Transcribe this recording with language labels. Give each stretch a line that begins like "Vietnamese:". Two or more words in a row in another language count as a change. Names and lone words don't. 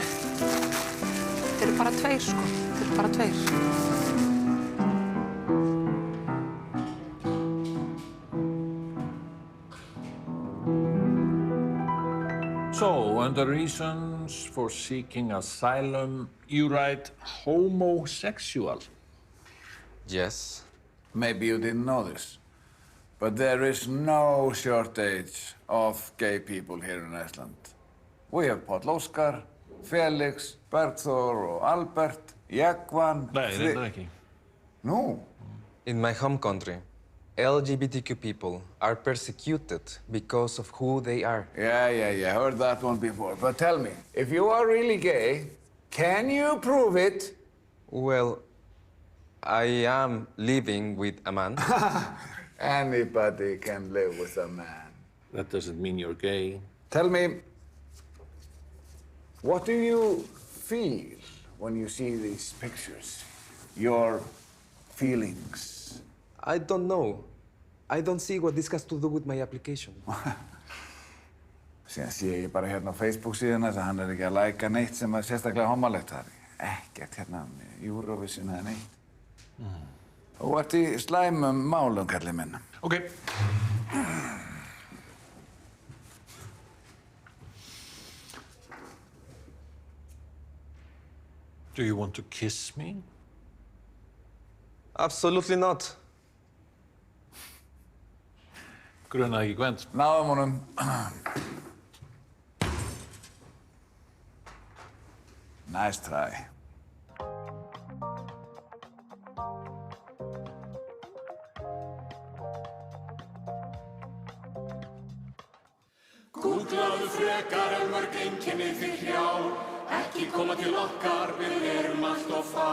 Icelandic: Þeir eru bara 2, sko. Þeir eru bara 2.
English: So, under reasons for seeking asylum, you write homosexual. Yes. Maybe you didn't know this, but there is no shortage of gay people here in Iceland. We have Páll Óskar, Felix, Bergþór og Albert, Jagvan...
Icelandic: Nei, reyndar ekki.
English: No. In my home country, LGBTQ people are persecuted because of who they are. Yeah, heard that one before. But tell me, if you are really gay, can you prove it? Well, I am living with a man. Anybody can live with a man. That doesn't mean you're gay. Tell me, what do you feel when you see these pictures? Your feelings? I don't know. I don't see what this has to do with my application.
Icelandic: Síðan sé ég bara hérna á Facebook síðan þess að hann ekki að læka neitt sem er sérstaklega homalegt. Það er ekkert hérna með Eurovision eða neitt. Þú ert í slæmum málum, kallið minn.
English: Okay. Do you want to kiss me? Absolutely not.
Icelandic: Grunaði ekki Gvend. Náðum honum.
English: Nice try.
Icelandic: Googlaðu frekar mörg einkenni þig hrjá. Ekki koma til okkar, við erum allt of fá.